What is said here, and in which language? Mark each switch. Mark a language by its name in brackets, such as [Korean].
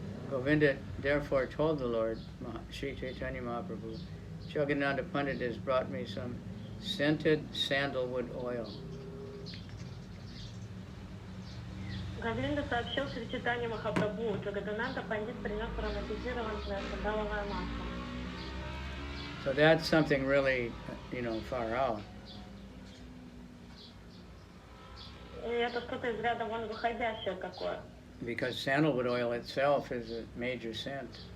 [English] Govinda therefore told the Lord, Sri Caitanya Mahaprabhu, Jagadananda Pandit has brought me some scented sandalwood oil. [Russian] Говинда сообщил Шри Чайтанье Махапрабху, Джагадананда Пандит принес ароматизированное сандаловое масло. [English] So that's something really, far out. [Russian] И это что-то из ряда вон выходящее такое. [English] Because sandalwood oil itself is a major scent.